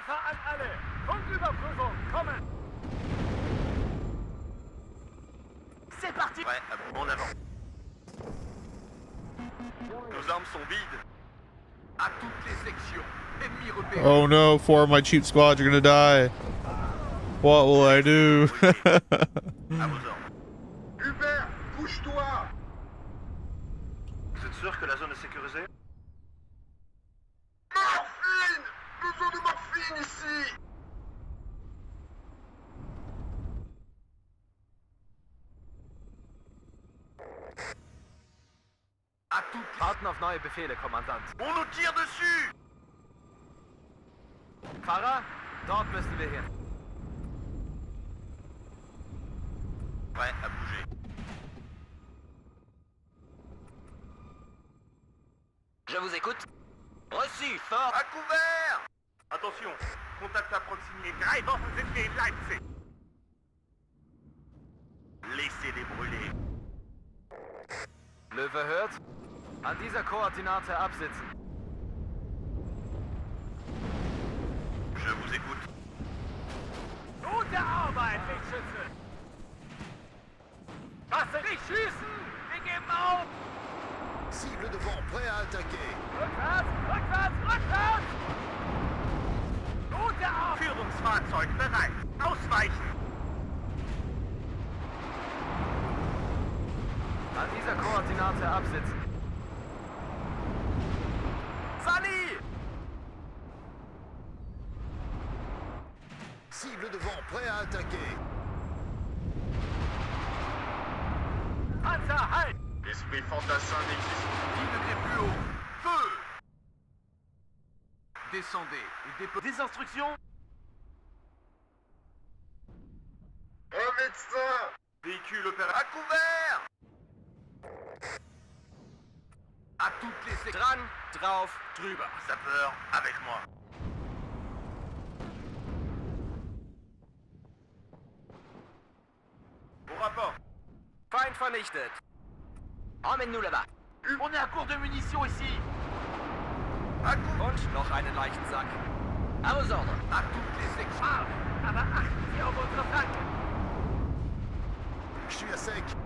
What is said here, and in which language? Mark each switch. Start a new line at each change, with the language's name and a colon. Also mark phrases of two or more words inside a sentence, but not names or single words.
German: an alle! Funküberprüfung, kommen!
French: C'est parti. Prêt, en avant. Nos armes sont vides. À toutes les sections, ennemis repérés.
English: Oh no, 4 of my cheap squads are gonna die. What will I do?
French: À vos ordres. Hubert, bouge-toi! Vous êtes sûr que la zone est sécurisée? Morphine! Besoin de morphine ici! À toutes les...
German: Warten auf neue Befehle, Kommandant.
French: On nous tire dessus!
German: Fahrer, dort müssen wir hin.
French: Prêt à bouger. Je vous écoute. Reçu, fort. À couvert! Attention, contact à proximité.
German: Drei Waffen sind wir in Leipzig.
French: Laissez-les brûler.
German: Löwe hört. An dieser Koordinate absitzen.
French: Je vous écoute.
German: Gute Arbeit, Lichtschütze! Lasse nicht schießen! Wir geben auf!
French: Cible devant, prêt à attaquer.
German: Rückwärts! Rückwärts! Rückwärts! Gute Arbeit! Führungsfahrzeug bereit. Ausweichen! An dieser Koordinate absitzen. Sally!
French: Cible devant, prêt à attaquer.
German: Panzer, halt!
French: L'esprit fantassin n'existe 10 degrés plus haut. Feu! Descendez et déposez... Des instructions? Un médecin! Véhicule opérateur. À couvert! À toutes les sections...
German: Dran, drauf, drüber.
French: Sapeur, avec moi. Au rapport.
German: Feind vernichtet.
French: Emmène-nous là-bas. On est à court de munitions ici. À couvert.
German: Und noch einen Leichensack.
French: À vos ordres. À toutes les sections...
German: Scharf, aber achten Sie auf unsere Flanken.
French: Je suis à sec.